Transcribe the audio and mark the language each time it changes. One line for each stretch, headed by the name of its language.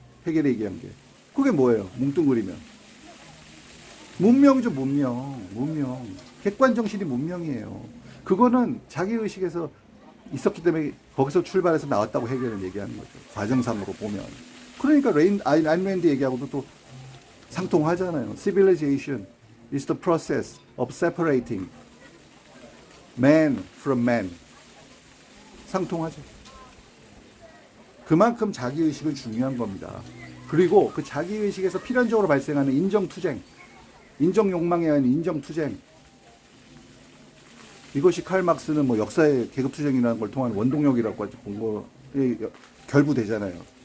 Korean: 헤겔이 얘기한 게. 그게 뭐예요? 뭉뚱그리면. 문명이죠. 문명. 객관정신이 문명이에요. 그거는 자기의식에서 있었기 때문에 거기서 출발해서 나왔다고 헤겔은 얘기하는 거죠. 과정상으로 보면. 그러니까 아인랜드 얘기하고도 또 상통하잖아요.
English: Civilization is the process of separating man from man.
Korean: 상통하죠. 그만큼 자기의식은 중요한 겁니다. 그리고 그 자기의식에서 필연적으로 발생하는 인정투쟁, 인정욕망에 의한 인정투쟁, 이것이 칼 막스는 뭐 역사의 계급투쟁이라는 걸 통한 원동력이라고 본 거에 결부되잖아요.